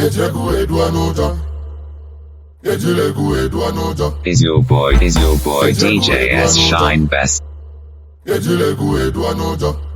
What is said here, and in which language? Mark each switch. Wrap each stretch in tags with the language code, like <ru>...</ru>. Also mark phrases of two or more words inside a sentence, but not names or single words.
<ig>Ejila egwu wee dụọ n'ụjọ.</ig> <en>Is your boy, is your boy</en> <ig>Ejila egwu D J S wee dụọ S n'ụjọ. Shine Best? Ejila egwu wee dụọ n'ụjọ.</ig>